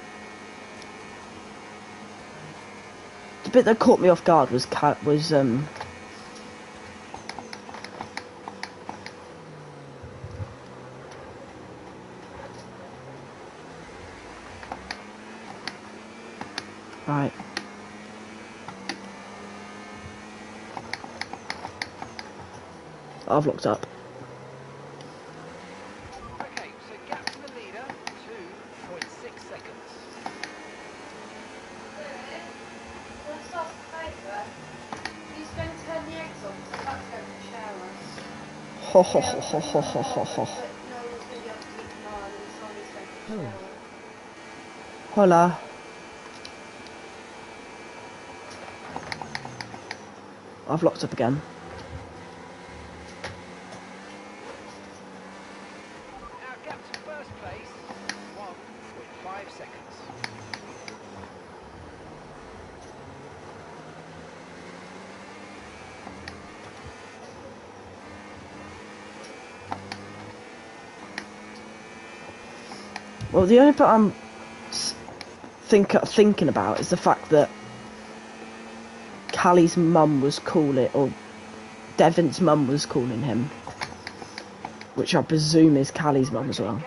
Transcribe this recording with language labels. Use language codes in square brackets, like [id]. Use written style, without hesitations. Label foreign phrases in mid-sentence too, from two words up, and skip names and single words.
[en] The bit that caught me off guard was right. I've looked up. Okay, so gap to the leader, 2.6 seconds. Ho ho ho ho ho ho ho ho. Hola. I've locked up again. Our gap to first place, 1.5 seconds. Well, the only part I'm thinking about is the fact that Callie's mum was calling, or Devon's mum was calling him, which I presume is Callie's mum as well.